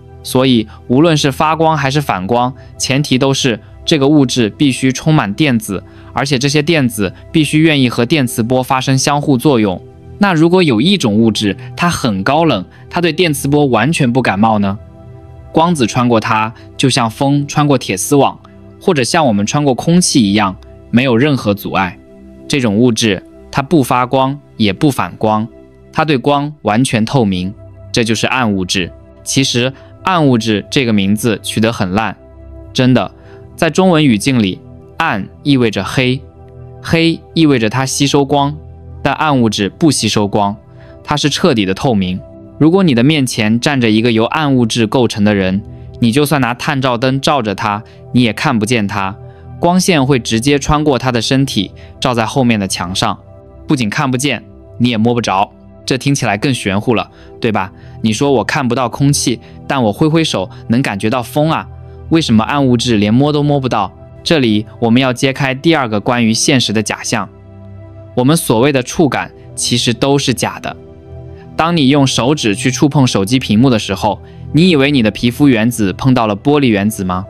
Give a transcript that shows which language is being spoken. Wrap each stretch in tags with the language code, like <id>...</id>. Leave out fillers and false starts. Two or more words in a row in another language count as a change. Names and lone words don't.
<zh>所以無論是發光還是反光，前提都是這個物質必須充滿電子，而且這些電子必須願意和電磁波發生相互作用。那如果有一種物質它很高冷，它對電磁波完全不感冒呢？光子穿過它就像風穿過鐵絲網，或者像我們穿過空氣一樣，沒有任何阻礙。這種物質它不發光也不反光，它對光完全透明，這就是暗物質。其實暗物質這個名字取得很爛，真的。在中文語境裡，暗意味着黑，黑意味着它吸收光，但暗物質不吸收光，它是徹底的透明。如果你的面前站着一個由暗物質構成的人，你就算拿探照燈照着他，你也看不見他，光線會直接穿過他的身體，照在後面的牆上，不僅看不見，你也摸不着。這聽起來更玄乎了，對吧？你說我看不到空氣，但我揮揮手能感覺到風啊，為什麼暗物質連摸都摸不到？這裡我們要揭開第二個關於現實的假象，我們所謂的觸感其實都是假的。當你用手指去觸碰手機屏幕的時候，你以為你的皮膚原子碰到了玻璃原子嗎？</zh>